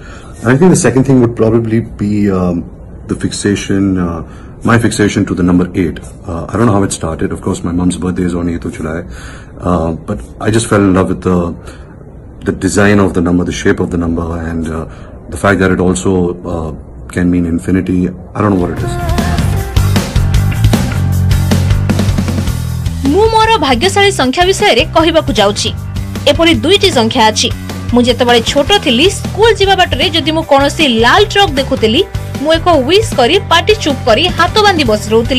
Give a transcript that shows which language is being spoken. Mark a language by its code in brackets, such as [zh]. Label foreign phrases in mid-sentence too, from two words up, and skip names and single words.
[en] And I think the second thing would probably be the fixation, my fixation to the number 8. I don't know how it started. Of course, my mom's birthday is on 8th of July, but I just fell in love with the design of the number, the shape of the number, and the fact that it also can mean infinity. I don't know what it is. [or] ମୁଁ ମୋର ଭାଗ୍ୟଶାଳୀ ସଂଖ୍ୟା ବିଷୟ ରେ କହିବାକୁ ଯାଉଛି। ଏପରି 2ଟି ସଂଖ୍ୟା ଅଛି। ମୁଁ ଯେତେବେଳେ ଛୋଟ ଥିଲି ସ୍କୁଲ ଯିବା ବାଟରେ ଯଦି ମୁଁ କୌଣସି ଲାଲ ଟ୍ରକ ଦେଖୁଥିଲି, ମୁଁ ଏକ ୱିସ କରି ପାଟି ଚୁପ କରି ହାତ ବାନ୍ଧି ବସି ରହୁଥିଲି।